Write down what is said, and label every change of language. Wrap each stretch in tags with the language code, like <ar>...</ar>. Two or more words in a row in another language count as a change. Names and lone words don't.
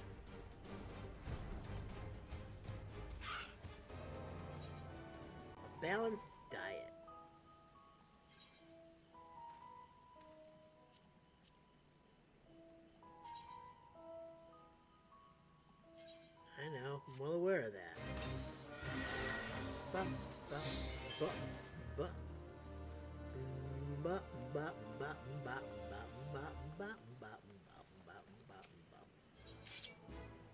<en>A balanced diet. I know, I'm well aware of that. Ba, ba, ba, ba. Ba, ba, ba, ba, ba, ba, ba, ba, ba, ba, ba.</en>